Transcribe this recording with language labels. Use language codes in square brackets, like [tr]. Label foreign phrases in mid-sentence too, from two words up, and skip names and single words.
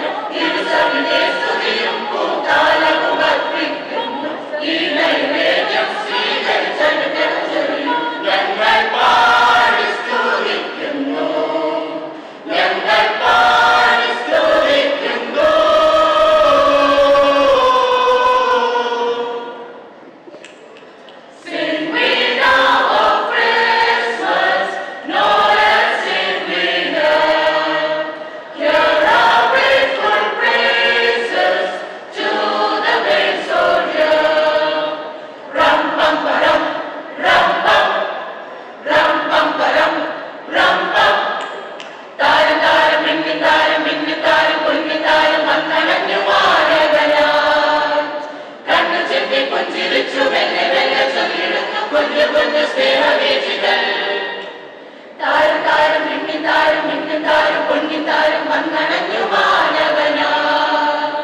[ml] തിരുസവിധേ സ്തുതിയും കൂത്താളവും അർപ്പിക്കുന്നു. ഈ നൈവേദ്യം സ്വീകരിച്ചനുഗ്രഹം ചൊരിയൂ. ഞങ്ങൾ പാടി സ്തുതിക്കുന്നു. ഞങ്ങൾ പാടി സ്തുതിക്കുന്നു. [en] Sing we now of Christmas, Noel sing we now. Hear our grateful praises to the great soldier. Ram pam param, ram pam param, ram pam. [ml] താരം താരം മിന്നി താരം പൊന്നി താരം വന്നണഞ്ഞു മാരകനായി. കണ്ണു ചെത്തി പുഞ്ചിരിച്ചു മെല്ലെ മെല്ലെ ചൊല്ലിടുന്നു കുഞ്ഞു കുഞ്ഞു സ്നേഹവീചികൾ. താരം താരം മിന്നി താരം പൊന്നി താരം വന്നണഞ്ഞു മാനവനായി.